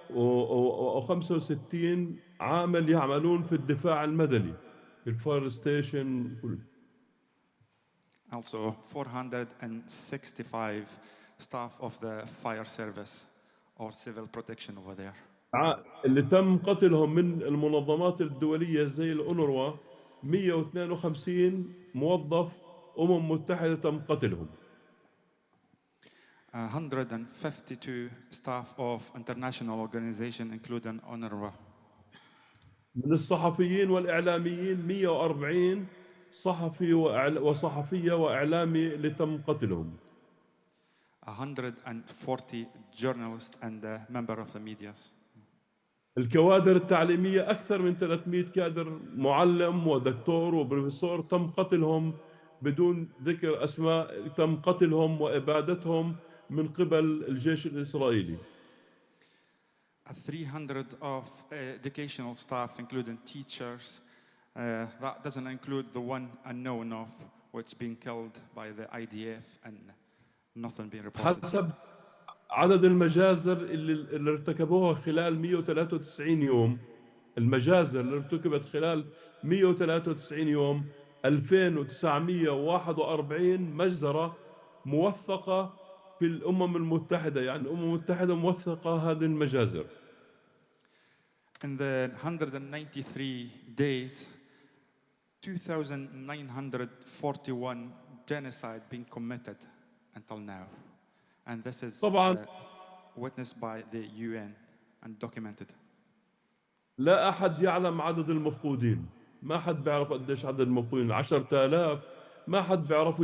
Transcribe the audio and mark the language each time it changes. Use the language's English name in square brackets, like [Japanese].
[Arabic] و465 عامل يعملون في الدفاع المدني في الفاير ستيشن. [English] Also 465 staff of the fire service or civil protection over there. [Arabic] اللي تم قتلهم من المنظمات الدولية زي الأونروا 152 موظف متحدة تم قتلهم. [English] 152 staff of international organization including UNRWA. [Arabic] من الصحفيين والإعلاميين 140 صحفي وصحفية وإعلامي اللي تم قتلهم. [English] 140 journalists and a member of the media. [Arabic] الكوادر التعليمية أكثر من 300 كادر معلم ودكتور وبروفيسور تم قتلهم بدون ذكر أسماء، تم قتلهم وإبادتهم من قبل الجيش الإسرائيلي. [English] 300 of educational staff, including teachers, that doesn't include the one unknown of which being killed by the IDF and nothing being reported. [Arabic] حسب عدد المجازر اللي ارتكبوها خلال 193 يوم، المجازر اللي ارتكبت خلال 193 يوم 2941 مجزرة موثقة في الأمم المتحدة، يعني الأمم المتحدة موثقة هذه المجازر. [English] In the 193 days, 2,941 genocide being committed until now. And this is witnessed by the UN and documented. [Arabic] لا أحد يعلم عدد المفقودين، ما حد بيعرف قديش عدد المفقودين، 10,000 ما حد بيعرفه.